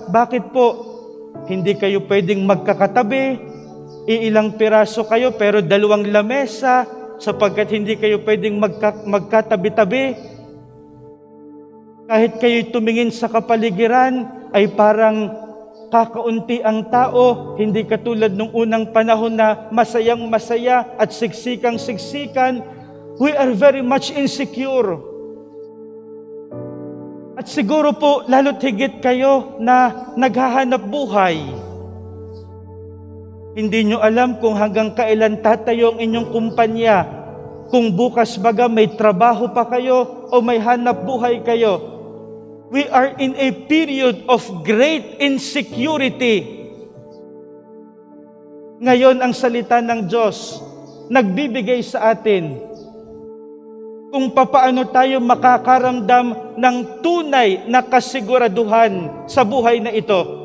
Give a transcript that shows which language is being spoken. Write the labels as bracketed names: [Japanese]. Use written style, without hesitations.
[Filipino] Bakit po? Hindi kayo pwedeng magkakatabi, iilang piraso kayo pero dalawang lamesa sapagkat hindi kayo pwedeng magkatabi-tabi. Kahit kayo tumingin sa kapaligiran ay parang kakaunti ang tao, hindi katulad nung unang panahon na masayang masaya at siksikang siksikan. [English] We are very much insecure. [Filipino] At siguro po, lalo't higit kayo na naghahanap buhay. Hindi nyo alam kung hanggang kailan tatayo ang inyong kumpanya. Kung bukas baga may trabaho pa kayo o may hanap buhay kayo. [English] We are in a period of great insecurity. [Filipino] Ngayon ang salita ng Diyos nagbibigay sa atin kung papaano tayo makakaramdam ng tunay na kasiguraduhan sa buhay na ito.